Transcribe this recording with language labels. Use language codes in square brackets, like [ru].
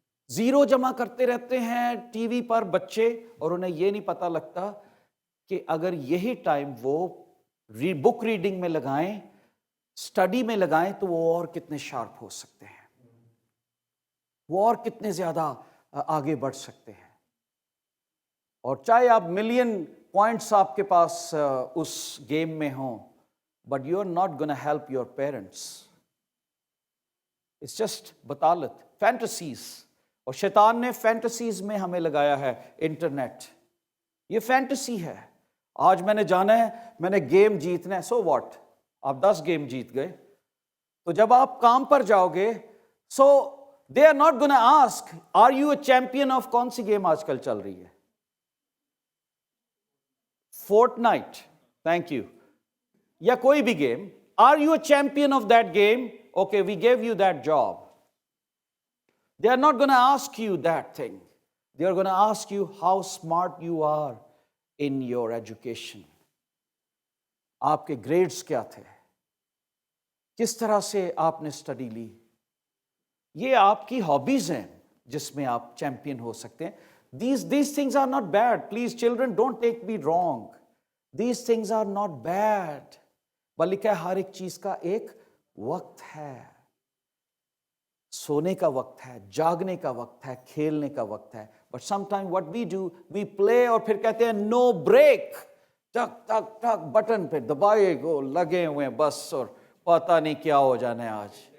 [ur] Zero جمع کرتے رہتے ہیں ٹی وی پر بچے، اور انہیں یہ نہیں پتہ لگتا کہ اگر یہی ٹائم وہ بک ریڈنگ میں لگائیں، اسٹڈی میں لگائیں، تو وہ اور کتنے شارپ ہو سکتے ہیں، وہ اور کتنے زیادہ آگے بڑھ سکتے ہیں۔ اور چاہے آپ ملین پوائنٹس آپ کے پاس اس گیم میں ہوں، [en] but you are not going to help your parents. It's just بطالت, fantasies. [ur] اور شیطان نے فینٹسیز میں ہمیں لگایا ہے انٹرنیٹ. یہ فینٹسی ہے. آج میں نے جانا ہے, میں نے گیم جیتنا ہے, [en] so what, [ur] آپ 10 گیم جیت گئے. تو جب آپ کام پر جاؤ گے, [en] so they are not gonna ask are you a champion of [ur] کون سی گیم آج کل چل رہی ہے, [en] Fortnite, thank you, یا کوئی بھی game, are you a champion of that game, okay we give you that job. They are not going to ask you that thing. They are going to ask you how smart you are in your education. [ur] آپ کے grades کیا تھے, کس طرح سے آپ نے study لی. یہ آپ کی ہابیز ہیں جس میں آپ چیمپئن ہو سکتے ہیں. [en] These things are not bad. Please children, don't take me wrong. These things are not bad. [ur] بلکہ ہر ایک چیز کا ایک وقت ہے. سونے کا وقت ہے, جاگنے کا وقت ہے, کھیلنے کا وقت ہے. [en] but some time what we do, we play, [ur] اور پھر کہتے ہیں نو بریک, ٹک ٹک ٹک بٹن پہ دبائے گو, لگے ہوئے ہیں بس, اور پتہ نہیں کیا ہو جانا ہے آج.